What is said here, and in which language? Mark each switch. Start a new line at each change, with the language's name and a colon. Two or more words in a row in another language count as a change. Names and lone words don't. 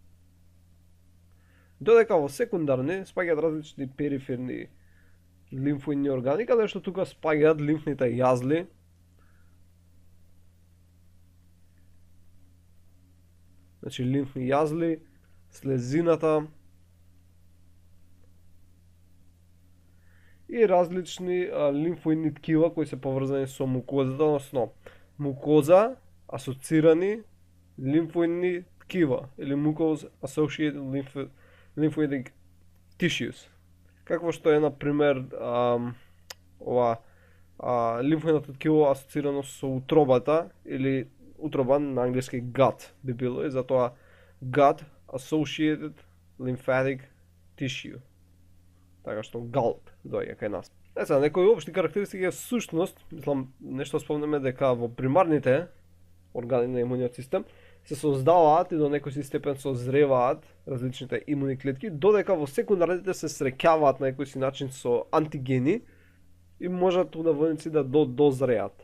Macedonian: Додека во секундарни спаѓаат различни периферни лимфоидни органи, каде што тука спаѓаат лимфните јазли, значи лимфни јазли, слезината и различни лимфоидни ткива кои се поврзани со мукозата, односно мукоза асоцирани лимфоидни ткива или
English: mucose associated lymphoid tissues.
Macedonian: Какво што е, например, ова лимфоидното ткиво асоцирано со утробата, или утроба на англиски gut би било, и затоа
English: gut associated lymphatic tissue.
Macedonian: Така што GALT доаѓа кај нас. Сега, некои општи карактеристики всушност, мислам, нешто спомнеме дека во примарните органи на имуниот систем се создаваат и до некој си степен созреваат различните имуни клетки, додека во секундарните се среќаваат на некој си начин со антигени и можат унаводници да дозреат.